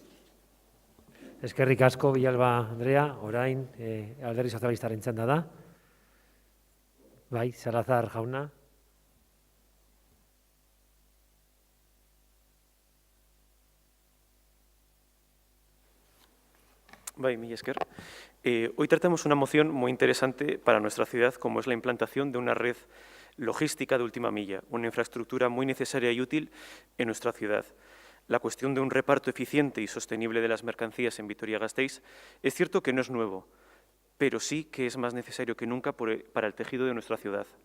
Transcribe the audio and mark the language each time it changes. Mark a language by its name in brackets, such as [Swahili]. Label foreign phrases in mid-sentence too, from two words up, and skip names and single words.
[Basque] Eskerrik asko, Villalba Andrea, orain Alderdi Sozialistaren txanda da. Bai, Salazar jauna. Bai, mila esker. [Spanish] Hoy tratamos una moción muy interesante para nuestra ciudad, como es la implantación de una red logística de última milla, una infraestructura muy necesaria y útil en nuestra ciudad. La cuestión de un reparto eficiente y sostenible de las mercancías en Vitoria-Gasteiz es cierto que no es nuevo, pero sí que es más necesario que nunca para el tejido de nuestra ciudad.